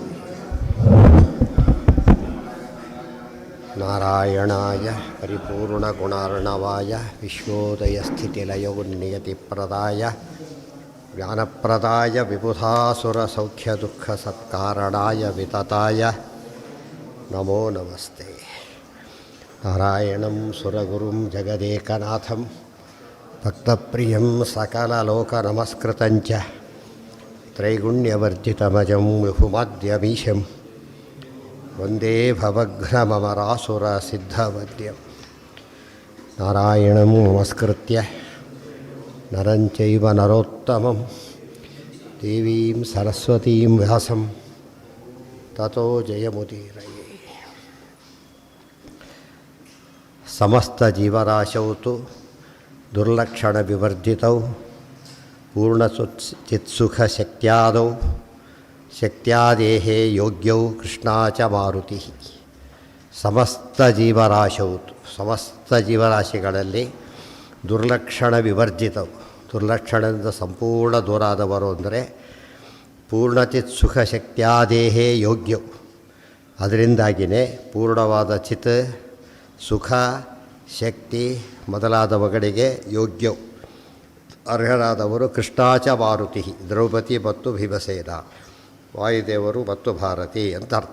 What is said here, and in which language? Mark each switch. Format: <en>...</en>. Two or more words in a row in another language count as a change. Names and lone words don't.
<sa>नारायणाय परिपूर्णगुणार्णवाय विश्वोदयस्थितिलयोन्नियतिप्रदाय ज्ञानप्रदाय विबुधासुरसौख्यदुःखसत्कारणाय वितताय नमो नमस्ते. नारायणं सुरगुरुं जगदेकनाथं भक्तप्रियं सकललोकनमस्कृतंच त्रैगुण्यवर्जितमजं विहुमाद्यमीशं वन्दे भवघ्नमरासुरसिद्धवद्यं. नारायणं नमस्कृत्य नरं चैव नरोत्तमं देवीं सरस्वतीं व्यासं ततो जयमुदीरये. समस्त जीवराशौ तु दुर्लक्षणविवर्जितौ पूर्णचित्सुखशक्त्यादौ शक्त्यादेहे योग्यौ कृष्णा च मारुति. समस्त जीवराशौ तु</sa> <kn>ಸಮಸ್ತ ಜೀವರಾಶಿಗಳಲ್ಲಿ ದುರ್ಲಕ್ಷಣ ವಿವರ್ಜಿತವು, ದುರ್ಲಕ್ಷಣದಿಂದ ಸಂಪೂರ್ಣ ದೂರಾದವರು ಅಂದರೆ</kn> <sa>पूर्णचित् सुख शक्त्यादेहे</sa> <kn>ಯೋಗ್ಯವು, ಅದರಿಂದಾಗಿಯೇ ಪೂರ್ಣವಾದ ಚಿತ್ ಸುಖ ಶಕ್ತಿ ಮೊದಲಾದವುಗಳಿಗೆ ಯೋಗ್ಯವು ಅರ್ಹರಾದವರು</kn> <sa>कृष्णाच मारुति,</sa> <kn>ದ್ರೌಪದಿ ಮತ್ತು ಭೀಮಸೇನ, ವಾಯುದೇವರು ಮತ್ತು ಭಾರತಿ ಅಂತ ಅರ್ಥ.</kn>